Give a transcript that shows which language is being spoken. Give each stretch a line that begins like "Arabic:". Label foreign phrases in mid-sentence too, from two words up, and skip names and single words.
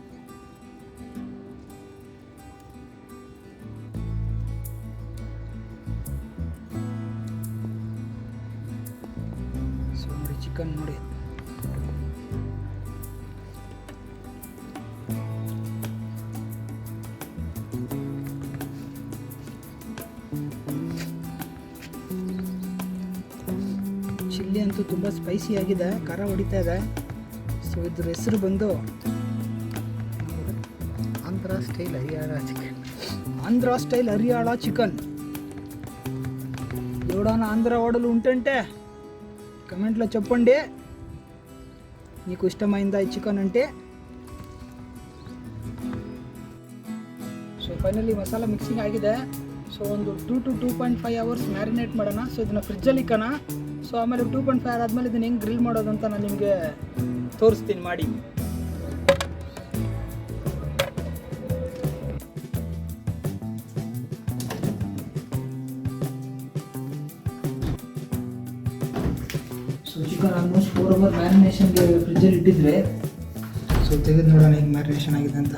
Kannada: ಸೊ ನೋಡಿ ಚಿಕನ್ ನೋಡಿ, ಚಿಲ್ಲಿ ಅಂತೂ ತುಂಬ ಸ್ಪೈಸಿ ಆಗಿದೆ, ಖಾರ ಹೊಡಿತಾ ಇದೆ. ಸೊ ಇದ್ರ ಹೆಸರು ಬಂದು ಆಂಧ್ರ ಸ್ಟೈಲ್ ಹರಿಯಾಳ ಚಿಕನ್.
Telugu: ఎవడన్నా ఆంధ్ర వాడలు ఉంటుంటే కమెంట్లో చెప్పండి మీకు ఇష్టమైందా ఈ చికెన్ అంటే.
English: so finally
Kannada: ಮಸಾಲ ಮಿಕ್ಸಿಂಗ್ ಆಗಿದೆ. ಸೊ ಒಂದು 2 to 2.5 ಅವರ್ಸ್ ಮ್ಯಾರಿನೇಟ್ ಮಾಡೋಣ. ಸೊ ಇದನ್ನು ಫ್ರಿಜ್ಜಲ್ಲಿ ಇಕ್ಕೋಣ. ಸೊ ಆಮೇಲೆ 2.5 ಅವರ್ ಆದಮೇಲೆ ಇದನ್ನು ಹೆಂಗೆ ಗ್ರಿಲ್ ಮಾಡೋದು ಅಂತ ನಾನು ನಿಮಗೆ ತೋರಿಸ್ತೀನಿ ಮಾಡಿ. ಸೊ
English: chicken almost
Kannada: 4 ಅವರ್ ಮ್ಯಾರಿನೇಷನ್ಗೆ ಫ್ರಿಜ್ಜಲ್ಲಿ ಇಟ್ಟಿದ್ರೆ, ಸೊ ತೆಗೆದು ನೋಡೋಣ ಹೆಂಗೆ ಮ್ಯಾರಿನೇಷನ್ ಆಗಿದೆ ಅಂತ.